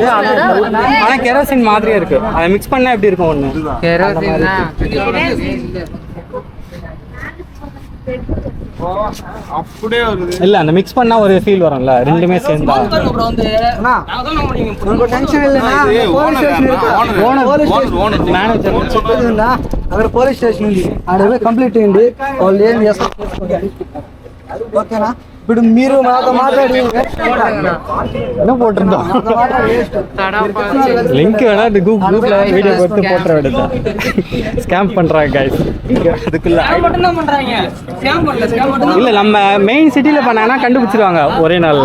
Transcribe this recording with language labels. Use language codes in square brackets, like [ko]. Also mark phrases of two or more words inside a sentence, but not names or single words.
[ta] ஆனா கெரோசின் மாதிரியே இருக்கு. அதை மிக்ஸ் பண்ணா எப்படி இருக்கும்? ஒண்ணு கெரோசின் தான். அப்படியே வருது. இல்ல, அந்த மிக்ஸ் பண்ணா ஒரு ஃபீல் வரும்ல. ரெண்டுமே சேர்ந்தா உங்களுக்கு டென்ஷன் இல்லைனா [en] police station [ta] ఇருக்கு. [te] మేనేజర్ చెప్పేదిన్నా అక్కడ [en] police station [te] ఉంది. ఆడ కంప్లీట్ చేయండి. వాళ్ళు ఏం చేస్తారు ఓకేనా? ఇప్పుడు మీరు మాతో మాట్లాడి [ta] என்ன போட்டிருந்தோம் தடப்பா லிங்க் வேணா இந்த குரூப்ல வீடியோ போட்டு போட்டுற வேண்டியதான். ஸ்கேம் பண்றாங்க guys. அதுக்குள்ள இல்ல நம்ம மெயின் சிட்டில பண்ணாங்கன்னா கண்டுபிடிச்சிருவாங்க ஒரே நாள்ல.